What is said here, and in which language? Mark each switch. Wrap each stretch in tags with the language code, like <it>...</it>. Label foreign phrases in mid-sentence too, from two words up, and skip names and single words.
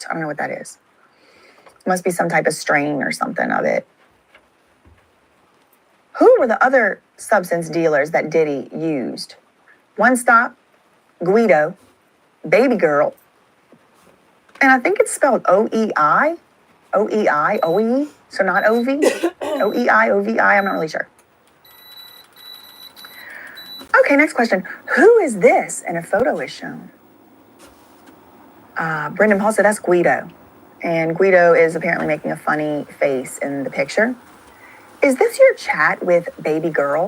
<en>I don't know what that is. Must be some type of strain or something of it. Who were the other substance dealers that Diddy used? One Stop, Guido, Baby Girl, and I think it's spelled O-E-I, O-E-I, O-E, so not O-V, O-E-I, O-V-I, I'm not really sure. Okay, next question. Who is this? And a photo is shown. Brendan Paul said that's Guido, and Guido is apparently making a funny face in the picture. Is this your chat with Baby Girl?</en>